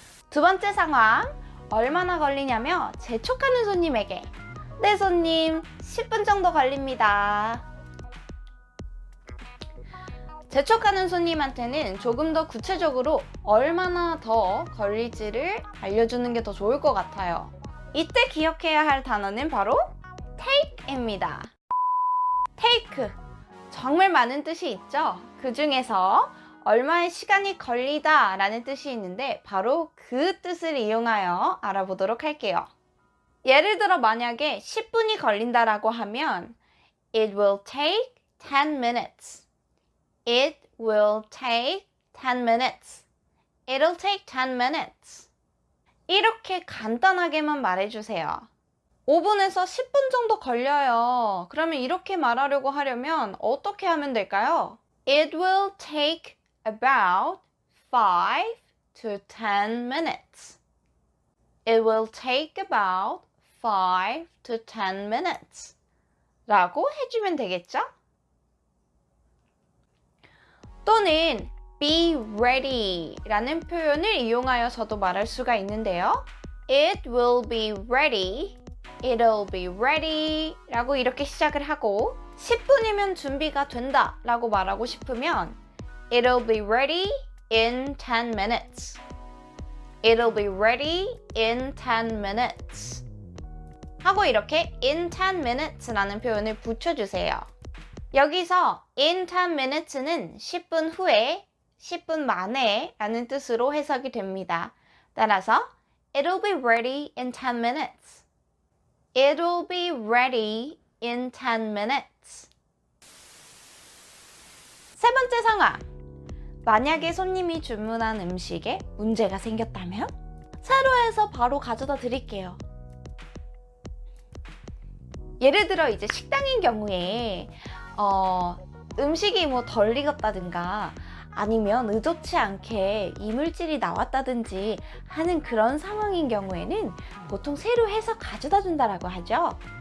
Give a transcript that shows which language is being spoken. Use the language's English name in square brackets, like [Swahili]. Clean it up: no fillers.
[Korean] 두 번째 상황, 얼마나 걸리냐며 재촉하는 손님에게 네 손님, 10분 정도 걸립니다. 재촉하는 손님한테는 조금 더 구체적으로 얼마나 더 걸릴지를 알려주는 게 더 좋을 것 같아요. 이때 기억해야 할 단어는 바로 take입니다. take, 정말 많은 뜻이 있죠? 그 중에서 얼마의 시간이 걸리다 라는 뜻이 있는데 바로 그 뜻을 이용하여 알아보도록 할게요. 예를 들어 만약에 10분이 걸린다라고 하면 [English] It will take 10 minutes. It will take 10 minutes. It'll take 10 minutes. [Korean] 이렇게 간단하게만 말해주세요. 5분에서 10분 정도 걸려요. 그러면 이렇게 말하려고 하려면 어떻게 하면 될까요? [English] It will take about 5 to 10 minutes. It will take about 5 to 10 minutes. [Korean] 라고 해주면 되겠죠? 또는 [English] be ready [Korean] 라는 표현을 이용하여서도 말할 수가 있는데요. [English] It will be ready. It'll be ready [Korean] 라고 이렇게 시작을 하고 10분이면 준비가 된다 라고 말하고 싶으면 [English] It'll be ready in 10 minutes. It'll be ready in 10 minutes. [Korean] 하고 이렇게 [English] in 10 minutes [Korean] 라는 표현을 붙여주세요. 여기서 [English] in 10 minutes [Korean] 는 10분 후에, 10분 만에 라는 뜻으로 해석이 됩니다. 따라서 [English] It'll be ready in 10 minutes. It'll be ready in 10 minutes. [Korean] 세 번째 상황. 만약에 손님이 주문한 음식에 문제가 생겼다면 새로 해서 바로 가져다 드릴게요. 예를 들어 이제 식당인 경우에 음식이 뭐 덜 익었다든가 아니면 의도치 않게 이물질이 나왔다든지 하는 그런 상황인 경우에는 보통 새로 해서 가져다 준다라고 하죠.